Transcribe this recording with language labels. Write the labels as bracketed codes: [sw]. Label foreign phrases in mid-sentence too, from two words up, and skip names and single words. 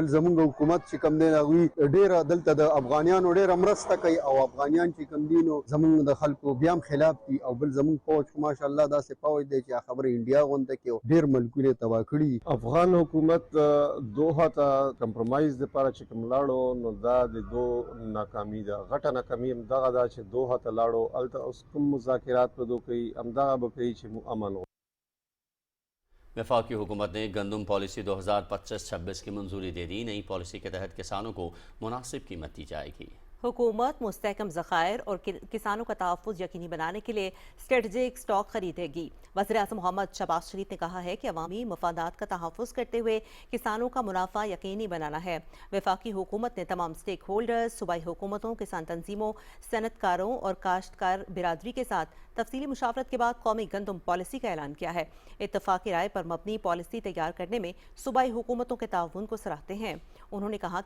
[ps] بل زمونږ حکومت چې کم دی هغوی ډېره دلته د افغانیانو ډېره مرسته کوي او افغانیان چې کم دي نو زمونږ د خلکو بیا هم خلاف دي او بل زمونږ فوج خو ماشاءالله داسې فوج دی چې خبره انډیا غونډه کې ډېر ملکونه تباه کړي افغان حکومت دوحه ته کمپرمایز لپاره چې کوم لاړو نو دا د دو ناکامي ده غټه ناکامي هم دغه ده چې دوحه ته لاړو هلته اوس کوم مذاکرات په دوه کوي همدغه به کوي چې مو امن ہو [ur] وفاقی حکومت نے گندم پالیسی 2025-26 کی منظوری دے دی نئی پالیسی کے تحت کسانوں کو مناسب قیمت دی جائے گی حکومت مستحکم ذخائر اور کسانوں کا تحفظ یقینی بنانے کے لیے اسٹریٹجک سٹاک خریدے گی وزیراعظم محمد شہباز شریف نے کہا ہے کہ عوامی مفادات کا تحفظ کرتے ہوئے کسانوں کا منافع یقینی بنانا ہے وفاقی حکومت نے تمام سٹیک ہولڈرز صوبائی حکومتوں کسان تنظیموں صنعت کاروں اور کاشتکار برادری کے ساتھ تفصیلی مشاورت کے بعد قومی گندم پالیسی کا اعلان کیا ہے اتفاقی رائے پر مبنی پالیسی تیار کرنے میں صوبائی حکومتوں کے تعاون کو سراہتے ہیں انہوں نے کہا کہ